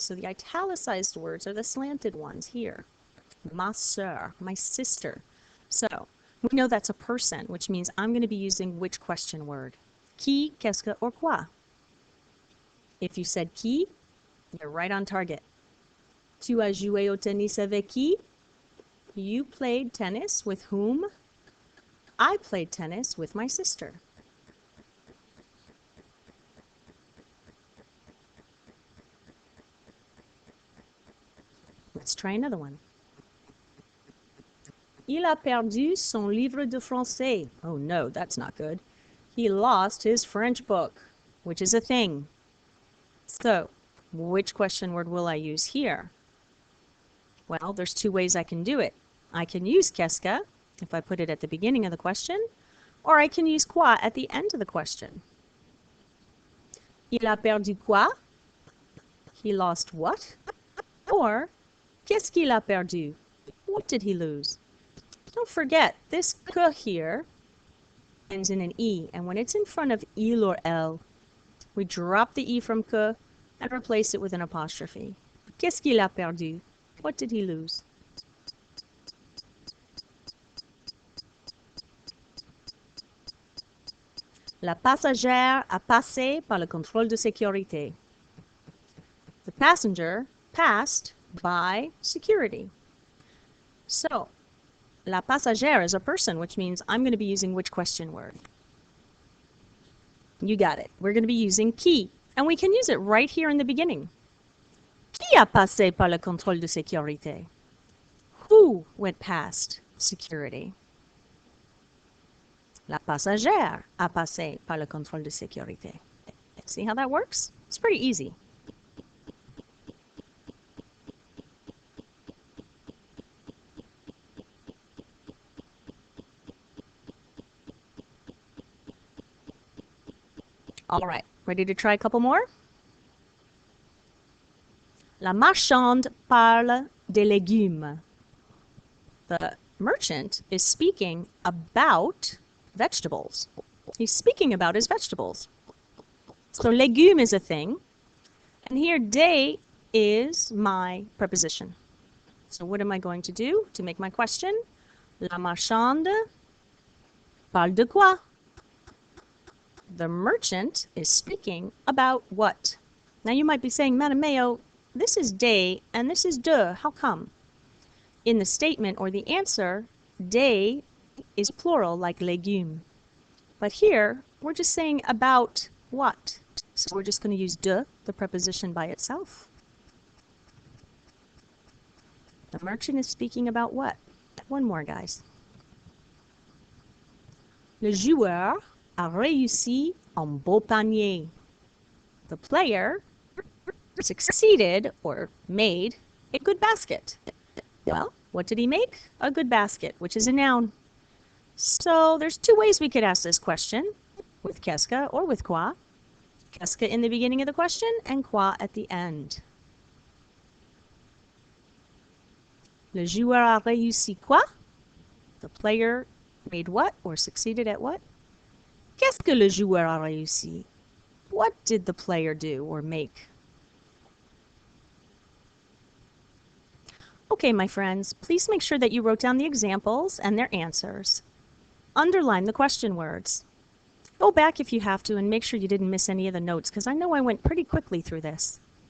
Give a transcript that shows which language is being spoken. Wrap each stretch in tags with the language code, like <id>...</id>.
<en>So the italicized words are the slanted ones here.</en> <fr>Ma sœur,</fr> <en>my sister. So we know that's a person, which means I'm going to be using which question word? Qui, qu'est-ce que, or quoi? If you said qui, you're right on target.</en> <fr>Tu as joué au tennis avec qui?</fr> <en>You played tennis with whom? I played tennis with my sister. Let's try another one.</en> <fr>Il a perdu son livre de français.</fr> <en>Oh no, that's not good. He lost his French book, which is a thing. So, which question word will I use here? Well, there's two ways I can do it. I can use qu'est-ce que if I put it at the beginning of the question, or I can use quoi at the end of the question.</en> <fr>Il a perdu quoi?</fr> <en>He lost what? Or,</en> <fr>qu'est-ce qu'il a perdu?</fr> <en>What did he lose? Don't forget, this que here ends in an E, and when it's in front of il or elle, we drop the E from que and replace it with an apostrophe.</en> <fr>Qu'est-ce qu'il a perdu?</fr> <en>What did he lose?</en> <fr>La passagère a passé par le contrôle de sécurité.</fr> <en>The passenger passed by security. So, la passagère is a person, which means I'm going to be using which question word? You got it. We're going to be using qui, and we can use it right here in the beginning.</en> <fr>Qui a passé par le contrôle de sécurité?</fr> <en>Who went past security?</en> <fr>La passagère a passé par le contrôle de sécurité.</fr> <en>See how that works? It's pretty easy. All right, ready to try a couple more?</en> <fr>La marchande parle des légumes.</fr> <en>The merchant is speaking about vegetables. He's speaking about his vegetables. So légumes is a thing, and here des is my preposition. So what am I going to do to make my question?</en> <fr>La marchande parle de quoi?</fr> <en>The merchant is speaking about what? Now you might be saying, Madame Mayo, this is des and this is de. How come? In the statement or the answer, des is plural like légumes. But here, we're just saying about what? So we're just going to use de, the preposition by itself. The merchant is speaking about what? One more, guys.</en> <fr>Le joueur a réussi un beau panier.</fr> <en>The player succeeded or made a good basket. Well, what did he make? A good basket, which is a noun. So there's two ways we could ask this question, with qu'est-ce que or with quoi. Qu'est-ce que in the beginning of the question and quoi at the end.</en> <fr>Le joueur a réussi quoi?</fr> <en>The player made what or succeeded at what?</en> <fr>Qu'est-ce que le joueur a réussi?</fr> <en>What did the player do or make? Okay, my friends, please make sure that you wrote down the examples and their answers. Underline the question words. Go back if you have to and make sure you didn't miss any of the notes because I know I went pretty quickly through this.</en>